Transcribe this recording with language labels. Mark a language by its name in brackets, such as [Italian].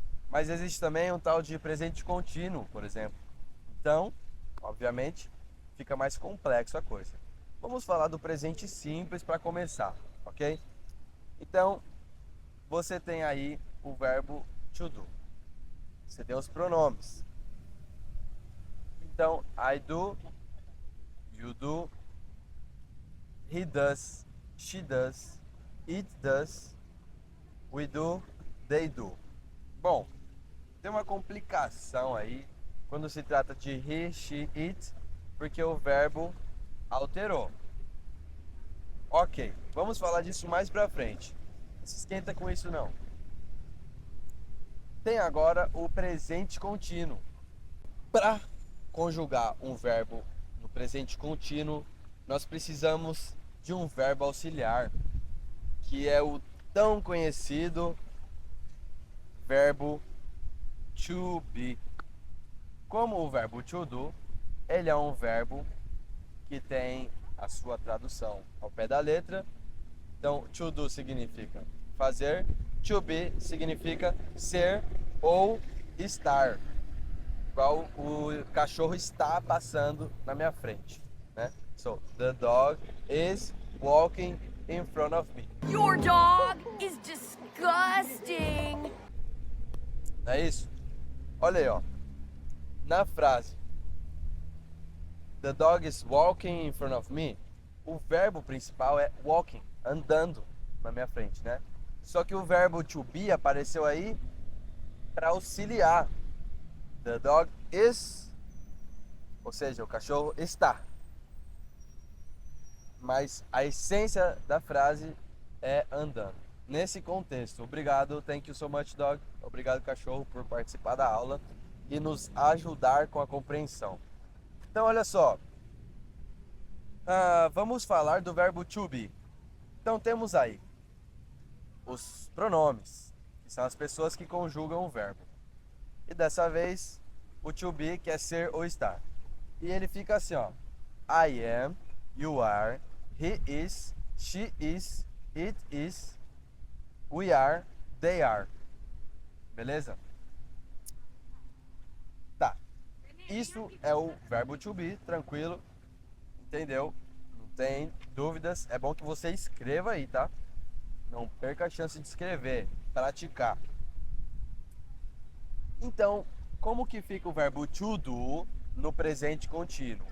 [Portuguese] Mas existe também um tal de presente contínuo, por exemplo. Então, obviamente, fica mais complexo a coisa. Vamos falar do presente simples para começar, ok? Então, você tem aí o verbo to do. Você tem os pronomes. [English] Então, I do, you do, he does, she does, it does, we do, they do. [Portuguese] Bom, tem uma complicação aí quando se trata de he, she, it, porque o verbo alterou. Ok, vamos falar disso mais pra frente. Não se esquenta com isso não. Tem agora o presente contínuo. Para conjugar um verbo no presente contínuo, nós precisamos de um verbo auxiliar, que é o tão conhecido verbo to be. Como o verbo to do, ele é um verbo que tem a sua tradução ao pé da letra. Então, to do significa fazer, to be significa ser ou estar. Igual o cachorro está passando na minha frente, né? [English] So, the dog is walking in front of me. Your dog is disgusting. [Portuguese] Não é isso? Olha aí, ó. Na frase [English] The dog is walking in front of me, [Portuguese] o verbo principal é walking, andando na minha frente, né? Só que o verbo to be apareceu aí para auxiliar. [English] The dog is, [Portuguese] ou seja, o cachorro está. Mas a essência da frase é andando. Nesse contexto, obrigado, [English] thank you so much dog, [Portuguese] obrigado cachorro por participar da aula e nos ajudar com a compreensão. Então olha só, vamos falar do verbo to be. Então temos aí os pronomes, que são as pessoas que conjugam o verbo. E dessa vez, o to be quer ser ou estar. E ele fica assim, ó. [English] I am, you are, he is, she is, it is, we are, they are. [Portuguese] Beleza? Tá. Isso é o verbo to be, tranquilo. Entendeu? Não tem dúvidas. É bom que você escreva aí, tá? Não perca a chance de escrever, praticar. Então, como que fica o verbo to do no presente contínuo?